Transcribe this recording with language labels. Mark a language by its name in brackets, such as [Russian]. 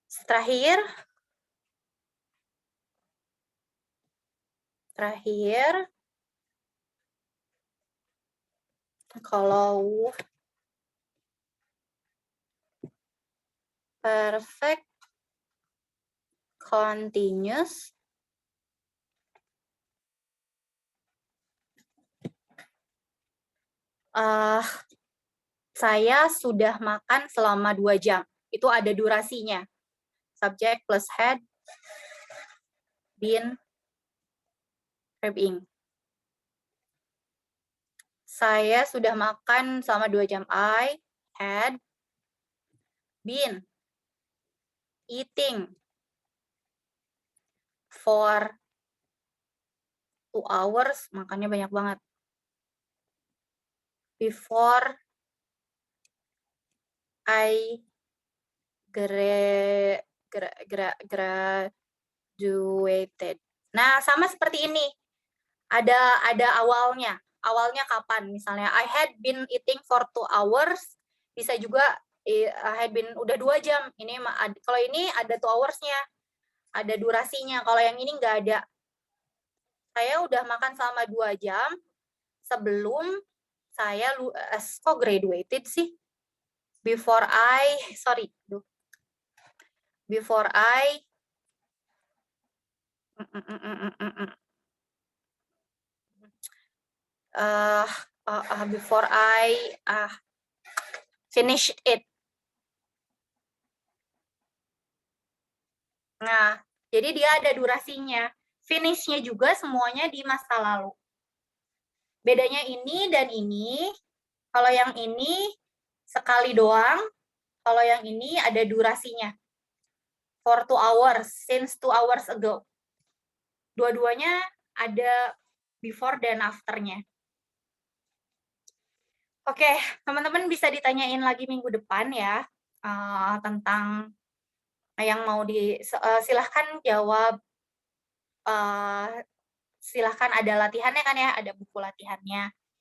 [Indonesian] Terakhir, kalau perfect continuous, saya sudah makan selama 2 jam. Itu ada durasinya. [English] Subject plus had, been, verb ing. [Indonesian] Saya sudah makan selama 2 jam. [English] I had been eating before 2 hours, [Indonesian] makannya banyak banget. [English] Before I graduated. [Indonesian] Nah, sama seperti ini. Ada awalnya. Awalnya kapan? Misalnya [English] I had been eating for 2 hours. [Indonesian] Bisa juga [English] I had been [Indonesian] udah 2 jam. Ini kalau ini ada 2 hours-nya. Ada durasinya. Kalau yang ini nggak ada. Saya udah makan selama 2 jam sebelum saya kok graduated sih? [English] Before I before I finish it. [Indonesian] Nah, jadi dia ada durasinya. Finish-nya juga semuanya di masa lalu. Bedanya ini dan ini, kalau yang ini sekali doang, kalau yang ini ada durasinya. [English] For 2 hours, since 2 hours ago. [Indonesian] Dua-duanya ada before dan after-nya. Oke, teman-teman bisa ditanyain lagi minggu depan ya, tentang yang mau silahkan jawab, silahkan ada latihannya kan ya, ada buku latihannya.